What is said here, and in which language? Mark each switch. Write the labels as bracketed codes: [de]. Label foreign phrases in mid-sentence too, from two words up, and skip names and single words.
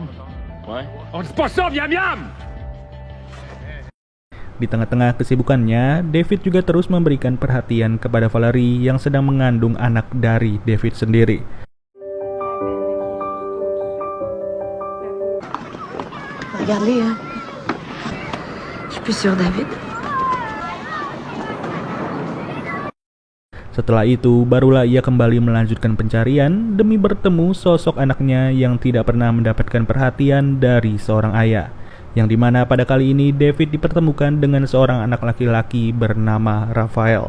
[fr] Ouais. On dit pas ça, viens, viens! [id] Di tengah-tengah kesibukannya, David juga terus memberikan perhatian kepada Valerie yang sedang mengandung anak dari David sendiri. [fr] Regarde-les, hein. Je suis plus sûre, David. [id] Setelah itu, barulah ia kembali melanjutkan pencarian demi bertemu sosok anaknya yang tidak pernah mendapatkan perhatian dari seorang ayah. Yang dimana pada kali ini David dipertemukan dengan seorang anak laki-laki bernama Rafael.